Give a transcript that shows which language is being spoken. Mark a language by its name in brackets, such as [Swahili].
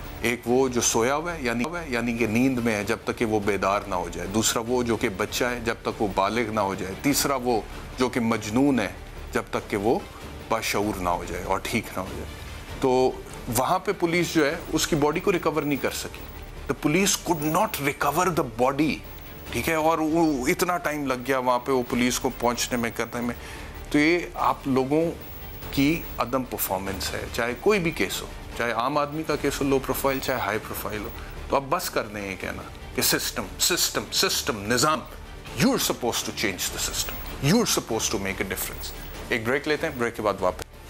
[Urdu] ایک وہ جو سویا ہوا ہے یعنی کہ نیند میں ہے جب تک کہ وہ بیدار نہ ہو جائے. دوسرا وہ جو کہ بچہ ہے جب تک وہ بالغ نہ ہو جائے. تیسرا وہ جو کہ مجنون ہے جب تک کہ وہ باشعور نہ ہو جائے اور ٹھیک نہ ہو جائے. تو وہاں پہ پولیس جو ہے اس کی باڈی کو ریکور نہیں کر سکی. [English] The police could not recover the body. [Urdu] ٹھیک ہے, اور وہ اتنا ٹائم لگ گیا وہاں پہ وہ پولیس کو پہنچنے میں, کرنے میں. تو یہ آپ لوگوں کی عدم پرفارمنس ہے, چاہے کوئی بھی کیس ہو, چاہے عام آدمی کا کیس ہو لو پروفائل, چاہے ہائی پروفائل ہو. تو اب بس کر دیں یہ کہنا کہ سسٹم نظام, [English] you're supposed to change the system, you're supposed to make a difference. [Urdu] ایک بریک لیتے ہیں, بریک کے بعد واپس.